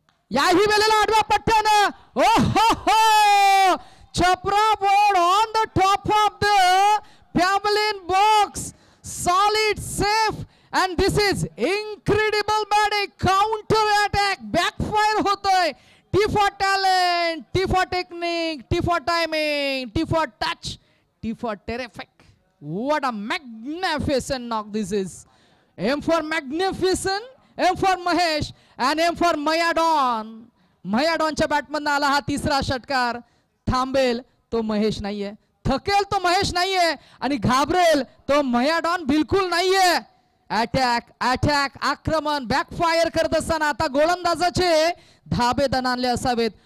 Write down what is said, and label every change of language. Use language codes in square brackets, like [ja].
[mr] याही वेळेला आडव्या पट्ट्यानं हो Chhapra [en] Board on the top of the pavilion box. Solid safe and this is incredible batting. [mr] Counter attack backfire होतोय. [en] T for talent, T for technique, T for timing, T for touch, T for terrific. What a magnificent knock this is. M for magnificent, M for Mahesh and M for Mayadon. [mr] Mayadonच्या बॅटमधून आला हा 3रा षटकार. थांबेल तो महेश नाहीये, थकेल तो महेश नाहीये आणि घाबरेल तो मयाडॉन बिलकुल नाहीये. अटॅक आक्रमण बॅकफायर करत असताना आता गोलंदाजाचे धाबे दणाणले असावेत.